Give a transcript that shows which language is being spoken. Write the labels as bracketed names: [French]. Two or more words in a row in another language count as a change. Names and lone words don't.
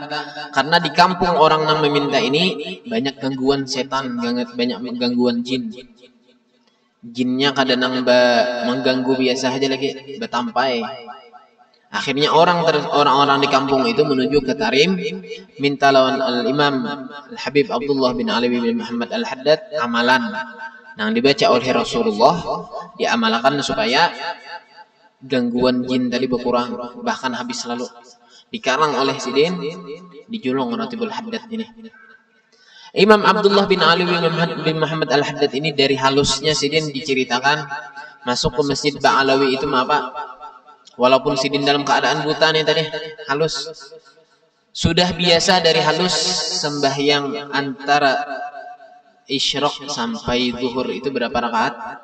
[Indonesian] Karena di kampung orang nang meminta ini banyak gangguan setan, banyak gangguan jin. Jinnya kadang mengganggu biasa aja lagi, betampai. Akhirnya orang-orang di kampung itu menuju ke Tarim, minta lawan Al-Imam Al-Habib Abdullah bin Ali bin Muhammad Al-Haddad amalan. Yang dibaca oleh Rasulullah, diamalkan supaya gangguan jin tadi berkurang, bahkan habis selalu. Dikarang oleh sidin, dijulung Ratibul Haddad ini. Imam Abdullah bin Ali bin Muhammad Al-Haddad ini dari halusnya sidin diceritakan masuk ke Masjid Ba'alawi itu apa? Walaupun sidin dalam keadaan buta nih tadi, halus. Sudah biasa dari halus sembahyang antara isyraq sampai zuhur itu berapa rakaat?